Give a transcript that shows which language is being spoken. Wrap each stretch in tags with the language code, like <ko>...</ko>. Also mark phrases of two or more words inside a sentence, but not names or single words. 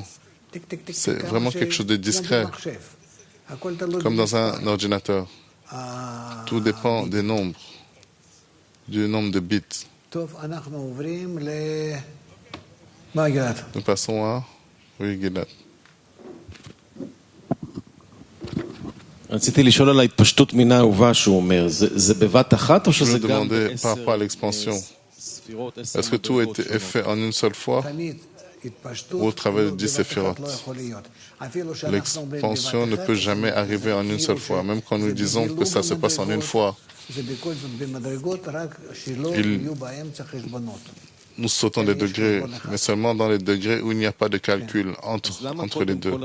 <fr>C'est vraiment quelque chose de discret, comme dans un ordinateur. Tout dépend des nombres, du nombre de bits. Nous passons à... Oui, Gilad.</fr> <he>רציתי לשאול על ההתפשטות מן האהובה שהוא אומר, זה בבת אחת או שזה גם בעשר ספירות?</he> <fr>Est-ce que tout est fait en une seule fois ou au travers de 10 séphirotes? L'expansion ne peut jamais arriver en une seule fois, même quand nous disons que ça se passe en une fois. Nous sautons des degrés, mais seulement dans les degrés où il n'y a pas de calcul entre les deux.</fr>